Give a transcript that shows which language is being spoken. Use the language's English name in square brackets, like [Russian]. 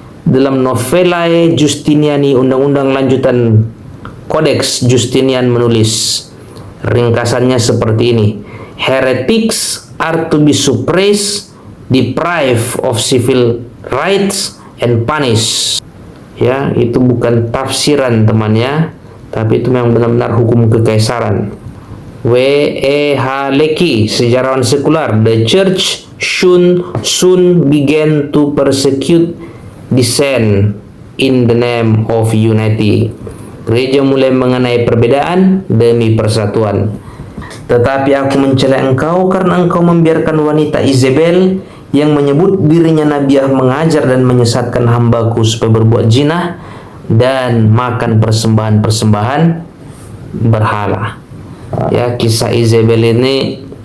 [Indonesian] Dalam Novellae Justiniani, undang-undang lanjutan Codex Justinian, menulis ringkasannya seperti ini: [English] heretics are to be suppressed, deprived of civil rights and punished. [Indonesian] Ya, itu bukan tafsiran temannya, tapi itu memang benar-benar hukum kekaisaran. W.E.H. Lecky, sejarawan sekular, [English] the church soon began to persecute dissent in the name of unity. [Indonesian] Gereja mulai mengenai perbedaan demi persatuan. Tetapi aku mencela engkau karena engkau membiarkan wanita Isabel yang menyebut dirinya nabiah mengajar dan menyesatkan hambaku supaya berbuat zina dan makan persembahan-persembahan berhala. Ya, kisah Isabel ini